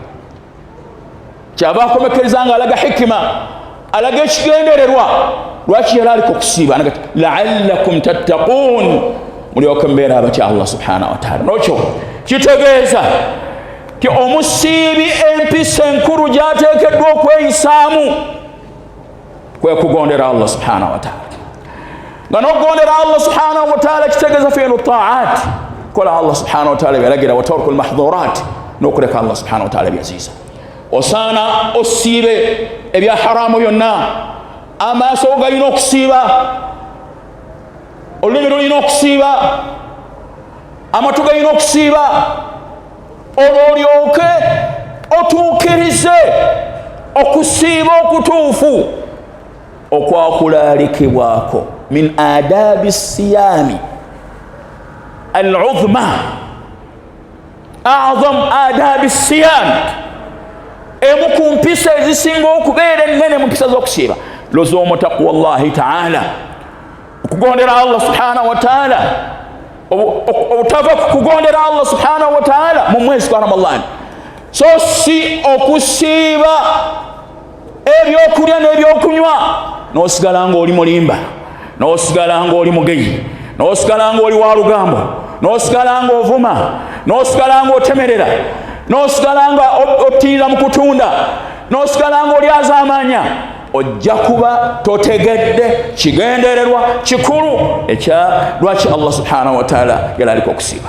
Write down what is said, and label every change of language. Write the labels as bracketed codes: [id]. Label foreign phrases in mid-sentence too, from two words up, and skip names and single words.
[lg] Kyaba akomekereza nga alaga hikima, alaga ekigendererwa lwaki yalaalika okusiiba, anaga [ar] la'allakum tattaqun, [lg] mulyoke mbeera abatya Allah [ar] subhanahu wa ta'ala. [lg] N'okyo kitegeeza ti omusiibi empisa enkulu gy'ateekeddwa okweyisaamu kwe kugondera Allah [ar] subhanahu wa ta'ala. [lg] Nga n'okugondera Allah [ar] subhanahu wa ta'ala [lg] kitegeeza [ar] fi'lu ta'at, [lg] kola Allah [ar] subhanahu wa ta'ala [lg] byalagira, [ar] wa tarku al-mahdhurat, [lg] n'okuleka Allah [ar] subhanahu wa ta'ala [lg] byaziiza. Osaana osiibe ebya haramu byonna. Amaaso galina okusiiba, olulimi lulina okusiiba, amatu galina okusiiba, olwolyoke otuukirize okusiiba okutuufu okwakulaalikibwako [ar] min adabi siyami al-uzma, a'zam adabi siyami, [lg] emu ku mpisa ezisinga okubeera ennene mu mpisa z'okusiiba [ar] luzuumu taqwallahi ta'ala, [lg] okugondera Allah [ar] subhanahu wa ta'ala, [lg] obutava ku kugondera Allah [ar] subhanahu wa ta'ala [lg] mu mwezi gwa Ramadhani so si okusiiba ebyokulya n'ebyokunywa n'osigala ng'oli mulimba, n'osigala ng'oli mugeyi, n'osigala ng'oli wa lugambo, n'osigala ng'ovuma, n'osigala ng'otemerera, n'osigala nga ottira mu kutunda, n'osigala ng'oli azaamanya, ojja kuba totegedde kigendererwa kikulu ekya lwaki Allah [ar] subhanahu wa ta'ala [lg] yalaliko okusiiba.